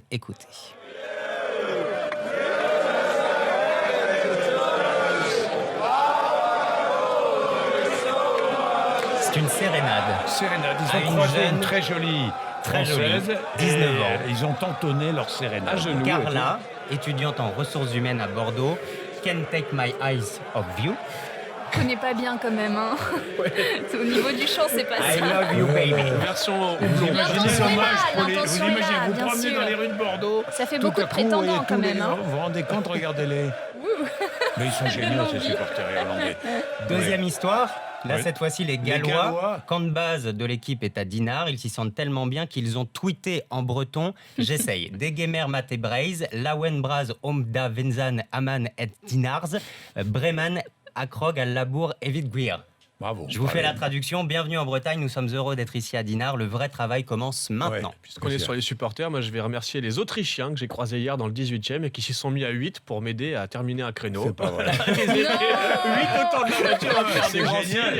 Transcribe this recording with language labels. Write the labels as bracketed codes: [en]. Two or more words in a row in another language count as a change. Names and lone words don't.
[fr] Écoutez. C'est une sérénade. Sérénade, À ils ont une croisé jeune- une très jolie Très Française. jolie, et 19 ans. Ils ont entonné leur sérénade. À genoux. Carla, étudiante en ressources humaines à Bordeaux. [en] Can't take my eyes off you. [fr] Je connais pas bien quand même. Hein. Au niveau du chant, c'est pas [en] I [fr] ça. [en] love you, baby. [fr] Version Vous houblon. L'intention imaginez est là, l'hommage pour les... Vous l'intention est imaginez, là, vous bien promenez sûr. dans les rues de Bordeaux. Ça fait tout beaucoup à de coup, et prétendants tous quand les- même. Hein. Vous vous rendez compte, regardez-les. Mais ils sont géniaux, ces supporters irlandais. Deuxième histoire. Là, Oui. cette fois-ci, les Gallois. Gallois. Camp de base de l'équipe est à Dinard. Ils s'y sentent tellement bien qu'ils ont tweeté en breton. J'essaye. [br] Degemer mate Braise, Lawen Braz Omda Venzan Aman et Dinars, Breman Akrog al Labour Evit Guir. [fr] Bravo. Je vous fais Allez. la traduction. Bienvenue en Bretagne, nous sommes heureux d'être ici à Dinard. Le vrai travail commence maintenant. Ouais. Puisqu'on est sur les supporters, moi je vais remercier les Autrichiens que j'ai croisés hier dans le 18e et qui s'y sont mis à 8 pour m'aider à terminer un créneau. C'est pas vrai. 8 autant de la voiture à faire des grands génial.